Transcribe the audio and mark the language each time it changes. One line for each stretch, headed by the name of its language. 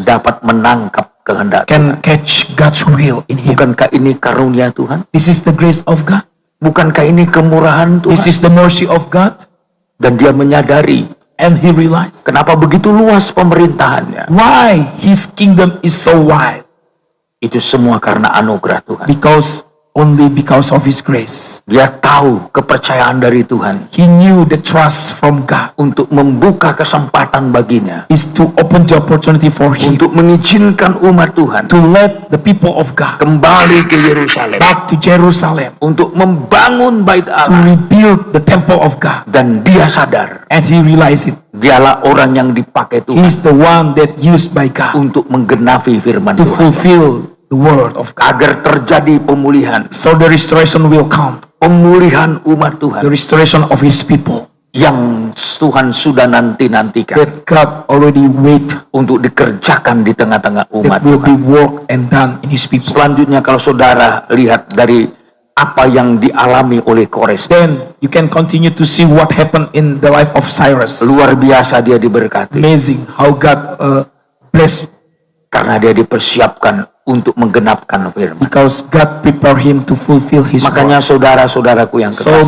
Indonesian: dapat menangkap kehendak
English: can
Indonesian: Tuhan.
English: catch God's will in him.
Indonesian: Bukankah ini karunia Tuhan?
English: This is the grace of God.
Indonesian: Bukankah ini kemurahan
English: This
Indonesian: Tuhan?
English: is the mercy of God.
Indonesian: Dan dia menyadari
English: and he realized
Indonesian: kenapa begitu luas pemerintahannya.
English: why his kingdom is so wide.
Indonesian: Itu semua karena anugerah Tuhan.
English: Only because of his grace.
Indonesian: Dia tahu kepercayaan dari Tuhan.
English: He knew the trust from God
Indonesian: Untuk membuka kesempatan baginya.
English: is to open the opportunity for him
Indonesian: Untuk mengizinkan umat Tuhan.
English: to let the people of God
Indonesian: Kembali ke Yerusalem.
English: back to Jerusalem,
Indonesian: Untuk membangun bait
English: to
Indonesian: Allah.
English: rebuild the temple of God.
Indonesian: Dan dia sadar.
English: And he realized it.
Indonesian: Dialah orang yang dipakai
English: He is the one that used by God
Indonesian: Untuk menggenapi firman
English: to
Indonesian: Tuhan.
English: fulfill the word of God.
Indonesian: Agar terjadi pemulihan.
English: So the restoration will come.
Indonesian: Pemulihan umat
English: The
Indonesian: Tuhan.
English: restoration of his people
Indonesian: Yang Tuhan sudah nantikan.
English: that God already wait,
Indonesian: Untuk dikerjakan di tengah-tengah umat
English: that will be
Indonesian: Tuhan.
English: worked and done in his people.
Indonesian: Selanjutnya kalau saudara lihat dari apa yang dialami oleh Kores.
English: Then you can continue to see what happened in the life of Cyrus.
Indonesian: Luar biasa dia diberkati.
English: Amazing how God blessed,
Indonesian: Karena dia dipersiapkan untuk menggenapkan firman.
English: because God prepared him to fulfill his
Indonesian: Makanya
English: word.
Indonesian: saudara-saudaraku yang
English: So
Indonesian: kekasih.